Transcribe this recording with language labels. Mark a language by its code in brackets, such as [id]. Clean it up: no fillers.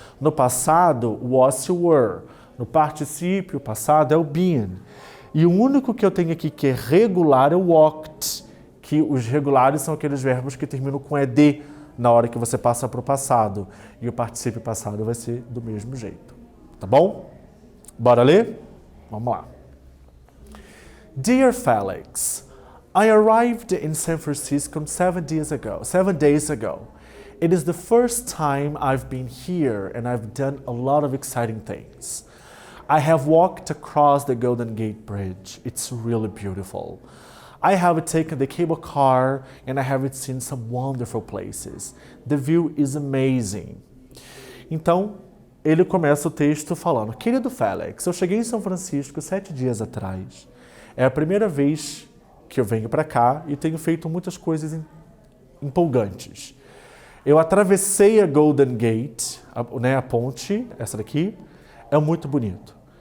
[pt] No passado, was e were. No particípio passado é o been. E o único que eu tenho aqui que é regular é o walked, que os regulares são aqueles verbos que terminam com ed na hora que você passa para o passado. E o particípio passado vai ser do mesmo jeito. Tá bom? Bora ler? Vamos lá. [en] Dear Felix, I arrived in San Francisco 7 days ago. It is the first time I've been here and I've done a lot of exciting things. I have walked across the Golden Gate Bridge. It's really beautiful. I have taken the cable car and I have seen some wonderful places. The view is amazing. [pt] Então, ele começa o texto falando: Querido Felix, eu cheguei em São Francisco 7 dias atrás. É a primeira vez que eu venho para cá e tenho feito muitas coisas empolgantes. Eu atravessei a Golden Gate, a ponte, essa daqui, é muito bonito.